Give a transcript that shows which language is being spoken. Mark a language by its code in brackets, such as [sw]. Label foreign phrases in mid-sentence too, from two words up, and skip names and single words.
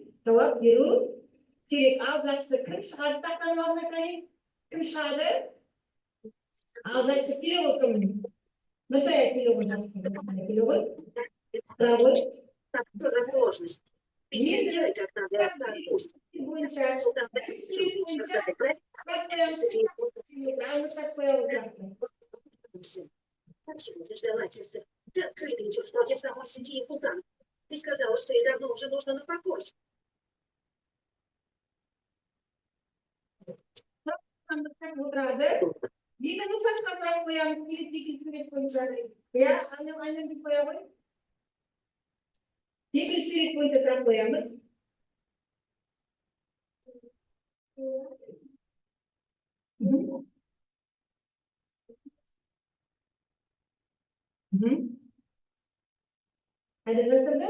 [kk] Жауап беру керек. Ал жақсы, кім шығады тақтаның алдына қайын? Кім шығады? Ал жақсы, келе ғой кім? Нұрсая келе ғой, жақсы. Келе ғой? Тұра ғой? Сложность. Енді [ru] Почему ты ждала теста? Ты открыто идешь против самой семьи и султана. Ты сказала, что ей давно уже нужно на покой. [kk] Енді нұсқасына сұрақ қоямыз, келесі сурет бойынша. Иә, айнем деп қоя ғой. Екінші сурет бойынша сұрақ қоямыз. Қайда жасырды?